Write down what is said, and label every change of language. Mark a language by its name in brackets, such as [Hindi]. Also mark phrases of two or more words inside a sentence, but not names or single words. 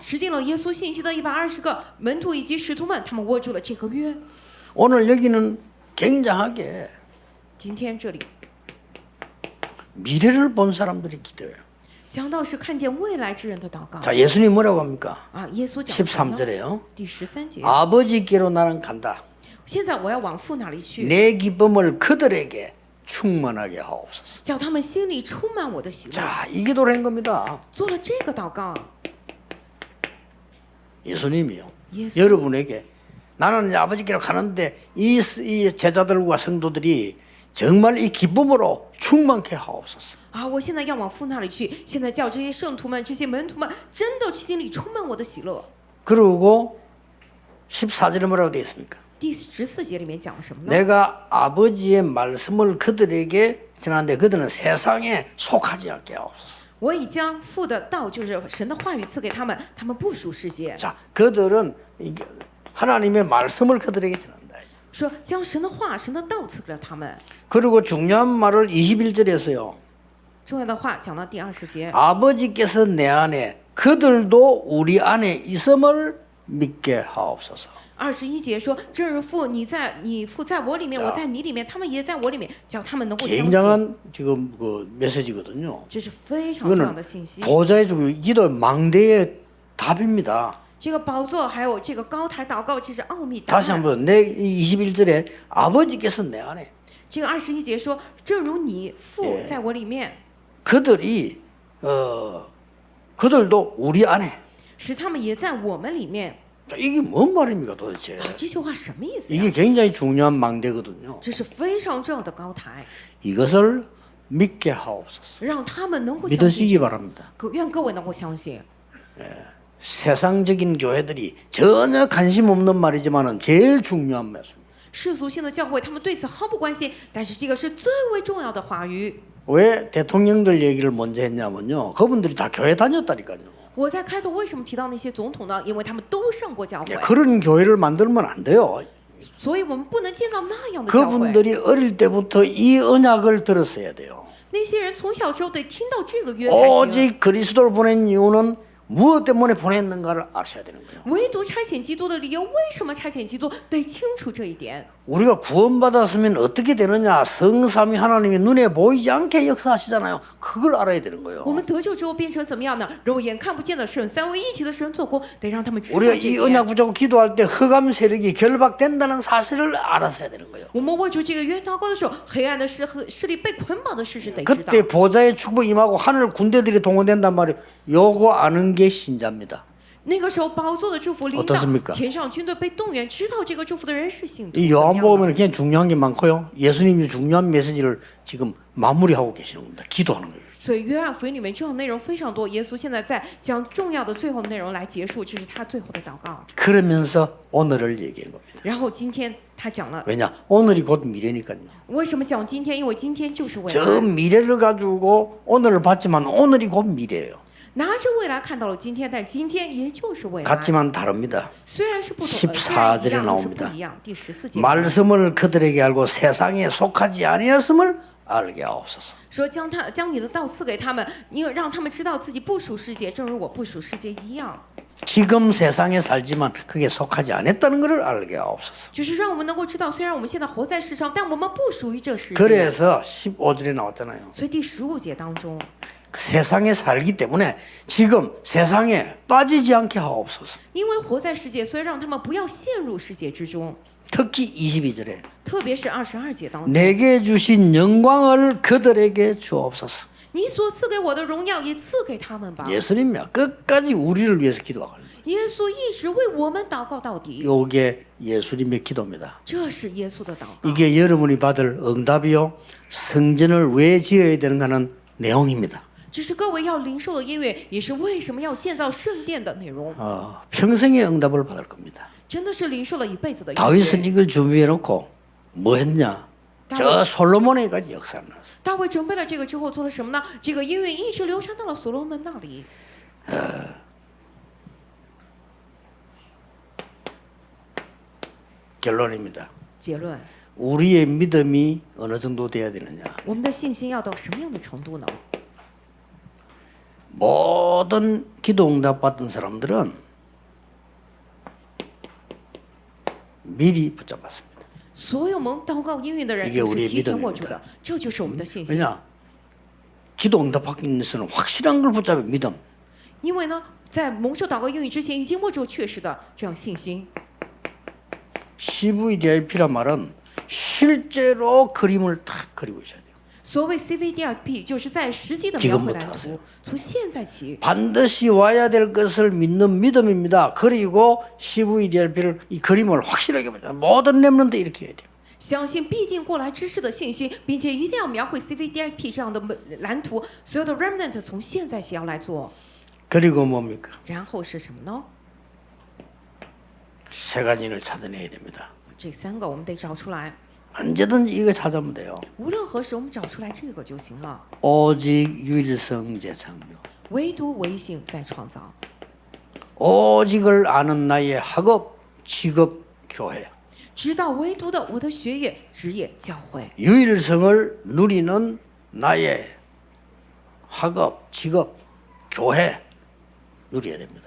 [Chinese] 持定了耶稣信息的120个门徒以及使徒们，他们握住了这个约。 [Korean] 오늘 여기는 굉장하게 [Chinese] 今天这里 [Korean] 미래를 본 사람들이 기도해요. [Chinese] 讲到是看见未来之人的祷告 [Korean] 자, 예수님 뭐라고 합니까? [Chinese] 啊。耶稣讲什么呢 [Korean] 13절에요. [Chinese] 第13节， [Korean] 아버지께로 나는 간다. [Chinese] 现在我要往父那里去， [Korean] 내 기쁨을 그들에게 충만하게 하옵소서. [Chinese] 叫他们心里充满我的喜乐。 [Korean] 자, 이 기도를 한 겁니다. [Chinese] 做了这个祷告， [Korean] 예수님이요. 예수. 여러분에게 나는 아버지께로 가는데 이 제자들과 성도들이 정말 이 기쁨으로 충만케 하옵소서. [Chinese] 啊，我现在要往父那里去，现在叫这些圣徒们、这些门徒们，真的心里充满我的喜乐。 [Korean] 그리고 14절에 뭐라고 되어 있습니까? [Chinese] 第14节里面讲了什么呢？ [Korean] 내가 아버지의 말씀을 그들에게 전하는데 그들은 세상에 속하지 않게 하옵소서. [Chinese] 我已将父的道，就是神的话语赐给他们，他们不属世界。 [Korean] 자, 그들은 하나님의 말씀을 그들에게 전한다. [Chinese] 说将神的话、神的道赐给了他们。 [Korean] 그리고 중요한 말을 21절에서요. [Chinese] 重要的话讲到第20节， [Korean] 아버지께서 내 안에 그들도 우리 안에 있음을 믿게 하옵소서. [Chinese] 21 节说，正如父你父在我里面，我在你里面，他们也在我里面，叫他们能够相信。 [Korean] 굉장한 지금 그 메시지거든요. [Chinese] 这是非常重要的 [Korean] 이거는 [Chinese] 信息。 [Korean] 보좌의 주부 기도 망대의 답입니다. [Chinese] 这个宝座还有这个高台祷告，这是奥秘答 [Korean] 다시 [Chinese] 案。 [Korean] 한번 내 21절에 아버지께서 내 안에 [Chinese] 这个21节说，正如你父在我里面， [Korean] 그들이 그들도 우리 안에 [Chinese] 使他们也在我们里面。 [Korean] 자, 이게 뭔 말입니까 도대체? [Chinese] 啊，这句话什么意思呀？ [Korean] 이게 굉장히 중요한 망대거든요. [Chinese] 这是非常重要的高台， [Korean] 이것을 믿게 하옵소서. [Chinese] 让他们能够相信。 [Korean] 믿으시기 바랍니다. [Chinese] 愿各位能够相信。 [Korean] 세상적인 교회들이 전혀 관심 없는 말이지만은 제일 중요한 말씀. [Chinese] 世俗性的教会，他们对此毫不关心，但是这个是最为重要的话语。 [Korean] 왜 대통령들 얘기를 먼저 했냐면요. 그분들이 다 교회 다녔다니까요. [Chinese] 我在开头为什么提到那些总统呢？因为他们都上过教会， [Korean] 그런 교회를 만들면 안 돼요. [Chinese] 所以我们不能建造那样的教会。 [Korean] 그분들이 어릴 때부터 이 언약을 들었어야 돼요. [Chinese] 那些人从小时候得听到这个约才行。 [Korean] 오직 그리스도를 보낸 이유는 무엇 때문에 보냈는가를 아셔야 되는 거예요. [Chinese] 唯独差遣基督的理由，为什么差遣基督？得清楚这一点。 [Korean] 우리가 구원받았으면 어떻게 되느냐? 성삼위 하나님이 눈에 보이지 않게 역사하시잖아요. 그걸 알아야 되는 [Chinese] 我 [Korean] 거예요. [Chinese] 们得救之后变成怎么样呢？肉眼看不见的神，三位一体的神做工，得让他们知道 [Korean] 우리가 [Chinese] 这 [Korean] 이 [Chinese] 一 [Korean] 언약 [Chinese] 点。 [Korean] 붙잡고 기도할 때 흑암 세력이 결박된다는 사실을 알아서야 되는 거예요. [Chinese] 我们握住这个约祷告的时候，黑暗的势力被捆绑的事实得知道。 [Korean] 그때 보좌의 축복 임하고 하늘 군대들이 동원된단 말이에요. 요거 아는 게 신자입니다. [Chinese] 那个时候，宝座的祝福领导 [Korean] 어떻습니까 ， [Chinese] 天上军队被动员，知道这个祝福的人是信徒。 [Korean] 이 [Chinese] 怎么样呢 [Korean] 요한복음에는 그냥 중요한 게 많고요. 예수님이 중요한 메시지를 지금 마무리하고 계시는 겁니다. 기도하는 거예요. [Chinese] 所以约翰福音里面重要内容非常多，耶稣现在在将重要的最后内容来结束，这是他最后的祷告。 [Korean] 그러면서 오늘을 얘기한 겁니다. [Chinese] 然后今天他讲了， [Korean] 왜냐? 오늘이 곧 미래니까요. [Chinese] 为什么讲今天？因为今天就是未 [Korean] 저 [Chinese] 来。 [Korean] 미래를 가지고 오늘을 봤지만 오늘이 곧 미래예요. [Chinese] 拿着未来看到了今天，但今天也就是未来。 [Korean] 같지만 다릅니다. [Chinese] 虽然是不同， [Korean] 14 [Chinese] 虽然一 [Korean] 절에 [Chinese] 样，但是 [Korean] 나옵니다. [Chinese] 不一样。第14节 [Korean] 말씀을 그들에게 알고 세상에 속하지 아니었음을 알게 하옵소서. [Chinese] 说将你的道赐给他们，你让他们知道自己不属世界，正如我不属世界一样。 [Korean] 지금 세상에 살지만 그게 속하지 않았다는 것을 알게 하옵소서. [Chinese] 就是让我们能够知道，虽然我们现在活在世上，但我们不属于这世界。 [Korean] 그래서 15절에 나왔잖아요. [Chinese] 所以第15节当中， [Korean] 세상에 살기 때문에 지금 세상에 빠지지 않게 하옵소서. [Chinese] 因为活在世界，所以让他们不要陷入世界之中。 [Korean] 특히 22절에 [Chinese] 特别是22节当中， [Korean] 내게 주신 영광을 그들에게 주옵소서. [Chinese] 你所赐给我的荣耀也赐给他们吧。 [Korean] 예수님이야 끝까지 우리를 위해서 기도하고 [Chinese] 耶稣一直为我们祷告到底， [Korean] 이게 예수님의 기도입니다. [Chinese] 这是耶稣的祷告。 [Korean] 이게 여러분이 받을 응답이요 성전을 왜 지어야 되는가는 내용입니다. [Chinese] 这是各位要领受的音乐，也是为什么要建造圣殿的内容。 [Korean] 평생의 응답을 받을 겁니다. [Chinese] 真的是领受了一辈子的音 [Korean] 다윗은 [Chinese] 乐。 [Korean] 이걸 준비해 놓고 뭐 했냐? 저 솔로몬에까지 역사를 났어요. [Chinese] 大卫准备了这个之后做了什么呢？这个音乐一直流传到了所罗门那里。 [Korean] 결론입니다. [Chinese] 结论， [Korean] 우리의 믿음이 어느 정도 돼야 되느냐? [Chinese] 我们的信心要到什么样的程度呢？ [Korean] 모든 기도 응답 받은 사람들은 미리 붙잡았습니다. [Chinese] 所有蒙祷告应允的人 [Korean] 이게 [Chinese] 都 [Korean] 우리의 [Chinese] 是提前握住 [Korean] 믿음입니다 [Chinese] 的，这就是我们的信心。 [Korean] 왜냐? 기도 응답 받기 위해서는 확실한 걸 붙잡아 믿음. [Chinese] 因为呢，在蒙受祷告应允之前，已经握住确实的这样信心。 [Korean] CVDIP란 말은 실제로 그림을 딱 그리고 있어야 돼요. [Chinese] 所谓 CVDIP，就是在实际的描绘蓝 [Korean] 지금부터 [Chinese] 图 [Korean] 하세요 ， [Chinese] 从现在起， [Korean] 반드시 와야 될 것을 믿는 믿음입니다. 그리고 CVDIP를 이 그림을 확실하게 보자. 모든 렘넌트 이렇게 해야 돼요. [Chinese] 相信必定过来之事的信心，并且一定要描绘 CVDIP 这样的蓝图。所有的 remnant 从现在起要来做， [Korean] 그리고 뭡니까? [Chinese] 然后是什么呢？ [Korean] 세 가지를 찾아내야 됩니다. [Chinese] 这三个我们得找出来。 [Korean] 언제든지 이거 찾으면 돼요. [Chinese] 无论何时，我们找出来这个就行了。 [Korean] 오직 유일성 재창조. [Chinese] 唯独唯性在创造， [Korean] 오직을 아는 나의 학업, 직업, 교회. [Chinese] 直到唯独的我的学业、职业、教会， [Korean] 유일성을 누리는 나의 학업, 직업, 교회 누려야 됩니다.